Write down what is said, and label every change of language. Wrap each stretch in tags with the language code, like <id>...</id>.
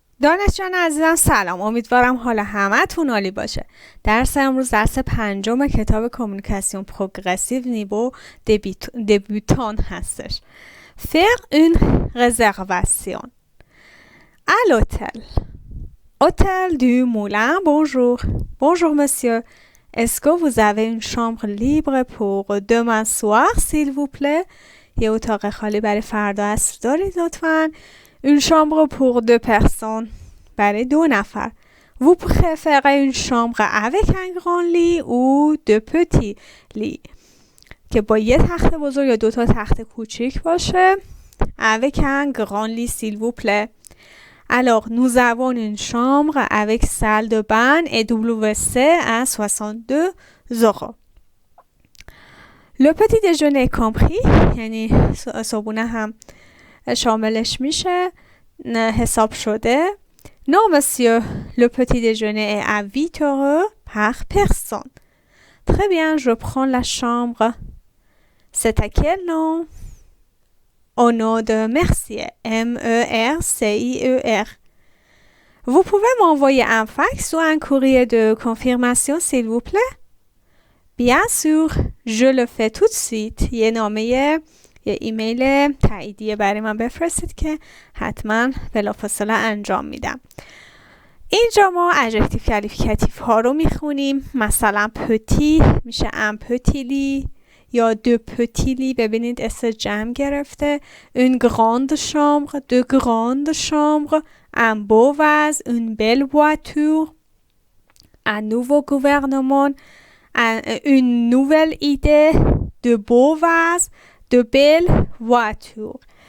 <fa>دانشجویان عزیزم سلام، امیدوارم حال همتون عالی باشه. درس امروز درس پنجم کتاب کمیونیکاسیون پروگرسیو نیو دبیوتان هستش.</fa> <fr>Faire une réservation à l'hôtel. Hôtel du Moulin, bonjour. Bonjour monsieur. Est-ce que vous avez une chambre libre pour demain soir s'il vous plaît؟</fr> <fa>یه اتاق خالی برای فردا عصر دارید لطفاً؟</fa> <fr>Une chambre pour 2 personnes.</fr> <fa>برای 2 نفر.</fa> <fr>Vous préférez une chambre avec un grand lit ou 2 petits lits.</fr> <fa>که با یه تخت بزرگ یا 2 تا تخت کوچیک باشه.</fa> <fr>Avec un grand lit s'il vous plaît. Alors, nous avons une chambre avec salle de bain et WC à 62 €. Le petit déjeuner compris.</fr> <fa>یعنی صبحونه هم شاملش میشه، حساب شده.</fa> <fr>Non monsieur, le petit déjeuner est à 8 € par personne. Très bien, je prends la chambre. C'est à quel nom? Au nom de Mercier, Mercier. Vous pouvez m'envoyer un fax ou un courrier de confirmation s'il vous plaît? Bien sûr, je le fais tout de suite.</fr> <fa>یه ایمیل تاییدیه برای من بفرستید که حتما بلافاصله انجام میدم. اینجا ما ادجکتیو کوالیفیکاتیو ها رو میخونیم. مثلا پتی میشه ام پتیلی یا دو پتیلی. ببینید اس جمع گرفته. اون</fa> <fr>گراند شامبر، دو گراند شامبر، un beau vase, une belle voiture, un nouveau gouvernement, une nouvelle idée, de beaux vases, de belles voitures.</fr>